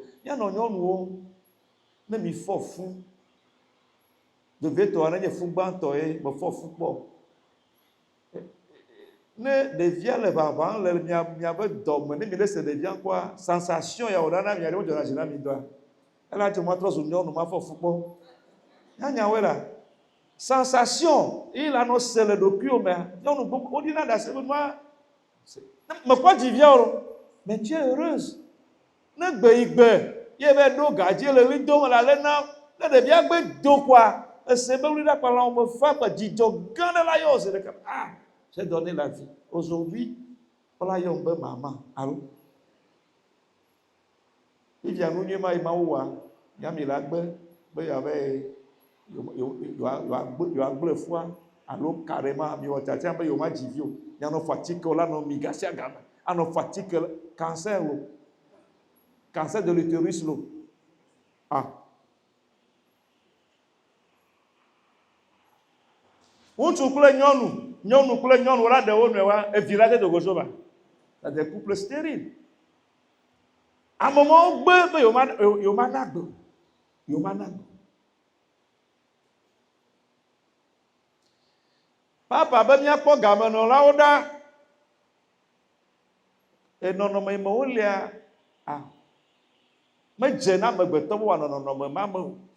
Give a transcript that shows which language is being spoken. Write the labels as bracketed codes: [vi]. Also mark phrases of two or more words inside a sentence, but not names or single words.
[ee] Mianɔ nyɔnuwo, ne mi fɔ fu, vevetɔa ne nye fu gbãtɔ ye, me fɔ fu kpɔ. Ne ɖevia le ʋaʋãm le miabe dɔ me, ne mi le se ɖevia kpɔa, sensation ya wòɖana mia ɖe wodzɔna zi na mi dɔa. Ela tso matrɔ zu nyɔnu ma fɔ fu kpɔ. Nyanyawoe la. Sensation, il a no se le ɖokuiwo mea, nyɔnu gbogbo, woɖina ɖe ase be nua, me kpɔ dzivia o, [fr] mais tu es heureuse. [ee] Ne gbe yi gbe, ye be ɖo gadzi le ɣli dom le alena, ne ɖevia gbe do koa, ese be ɣliɖakpalãwo me fa kpa dzidzɔ gã ɖe la yɔ ose ɖeka. [fr] Ah, j'ai donné la vie. Aujourd'hui, [ee] wola yɔm be mama, alo. Ivia nu nyuie ma yi Mawu wɔa, nyami la gbe be yeave yewoagble fua alo carrément mi wɔ tsatsã be yewoma dzi vi o. Mianɔ fɔ atike la nɔ mi gasi agame. Anɔ fɔ atike cancer lo. [fr] Cancer de l'utérus [ee] lo. Ah. Ŋutsu kple nyɔnu, nyɔnu kple nyɔnu la ɖe wo nɔewa, evi la de dogozo ba. [fr] C'est des couples stériles. [ee] Amewo gbe be yewoma na gbe. Yewoma na gbe. Papa be miakpɔ gamenɔlawo ɖa. Enɔnɔme yi me wolia, medze na amegbetɔ be wòanɔ nɔnɔme ma me o.